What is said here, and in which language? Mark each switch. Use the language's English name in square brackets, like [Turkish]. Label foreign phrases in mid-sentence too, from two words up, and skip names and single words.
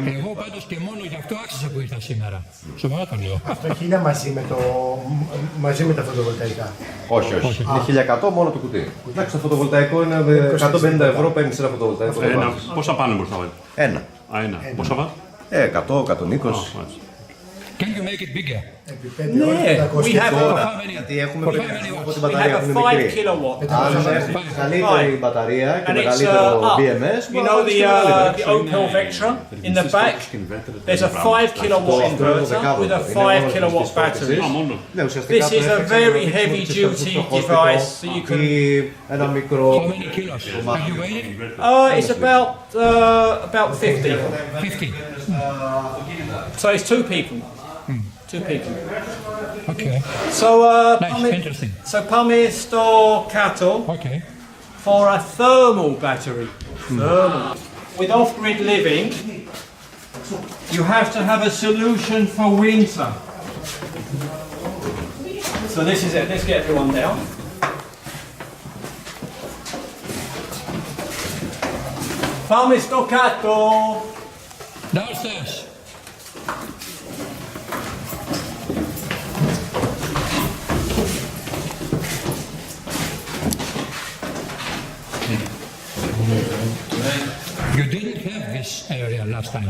[Greek] Εγώ πάντως και μόνο γι' αυτό άξιζε που ήρθα σήμερα. Σοβαρά το λέω. Αυτό 1000 μαζί με τα φωτοβολταϊκά. Όχι. Είναι 1100 μόνο το κουτί. Εντάξει, το φωτοβολταϊκό είναι 150 ευρώ, παίρνεις ένα φωτοβολταϊκό. Πόσα πάνε μπορείς να βάλεις? Ένα. Πόσα βάτ? 100, 120. [English] Can you make it bigger? [Greek] Ναι, γιατί έχουμε από την μπαταρία που είναι μικρή. Αν έχουμε καλύτερη μπαταρία και μεγαλύτερο BMS, [English] you know the Opel Vectra in the back? There's a 5 kilowatt inverter with a 5 kilowatt battery. This is a very heavy duty device that you can... [Greek] Ένα μικρό... [English] How many kilos? Have you weighed it? It's about 50. 50. So it's two people. Two people. Okay. So, nice, interesting. So [Greek] πάμε στο κάτω [English] for a thermal battery. Thermal. With off-grid living, you have to have a solution for winter. So this is it. Let's get everyone down. [Greek] Πάμε στο κάτω. [English] Downstairs. You didn't have this area last time.